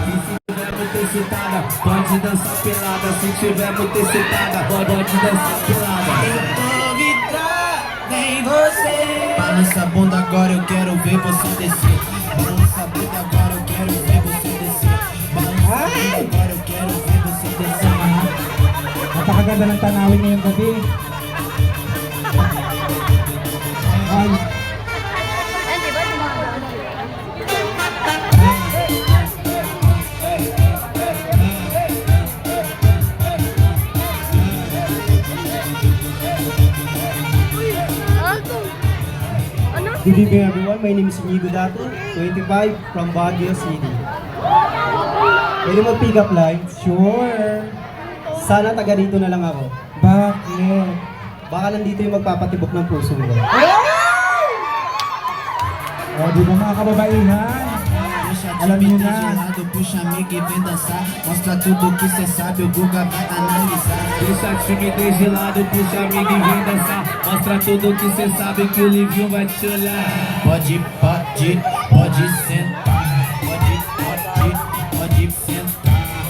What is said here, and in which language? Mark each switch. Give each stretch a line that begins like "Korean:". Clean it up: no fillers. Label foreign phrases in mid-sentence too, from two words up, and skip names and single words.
Portuguese: Se tiver muito excitada, pode dançar pelada. Se tiver muito excitada, pode dançar pelada. Vem você. Balança a bunda agora, eu quero ver você descer. Balança a bunda agora, eu quero ver você descer. Balança a bunda agora, eu quero ver você descer.
Filipino: Napakaganda ng tanawin ngayong gabi. Ay, Di ba dumadaan? Ano?
English: Good evening everyone, my name is Inigo Dato, 25 from Baguio City.
Filipino: Pwede mo
English: pick up lines?
Filipino: sure. Sana taga rito na lang ako. Bakit? Baka nandito yung magpapatibok ng puso mo. O, di ba mga kababaihan?
Portuguese: Deixa
Filipino: Alam niyo
Portuguese: timidez de
Filipino: na.
Portuguese: lado, puxa amigo e vem dançar. Mostra tudo que cê sabe, o Guga vai analisar. Deixa timidez de lado, puxa amigo e vem dançar. Mostra tudo que cê sabe que o Livinho vai te olhar. Pode sentar. Pode sentar.